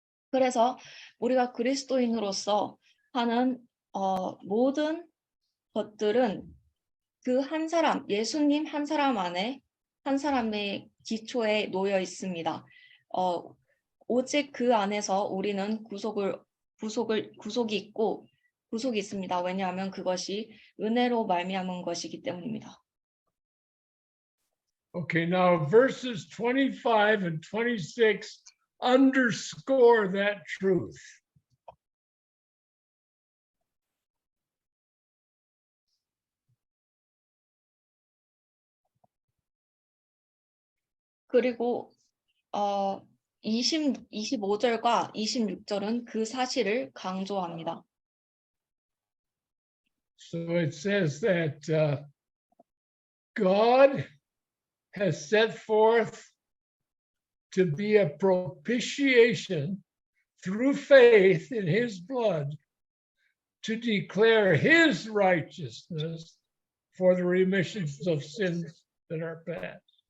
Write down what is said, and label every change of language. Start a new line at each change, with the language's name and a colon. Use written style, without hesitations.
Korean: 그래서 우리가 그리스도인으로서 하는 모든 것들은 그 한 사람, 예수님 한 사람 안에 한 사람의 기초에 놓여 있습니다. 오직 그 안에서 우리는 구속이 있고 구속이 있습니다. 왜냐하면 그것이 은혜로 말미암은 것이기 때문입니다.
English: Okay, now verses 25 and 26 underscore that truth.
Korean: 그리고 25절과 26절은 그 사실을 강조합니다.
English: So it says that God has set forth to be a propitiation through faith in his blood to declare his righteousness for the remissions of sins that are past.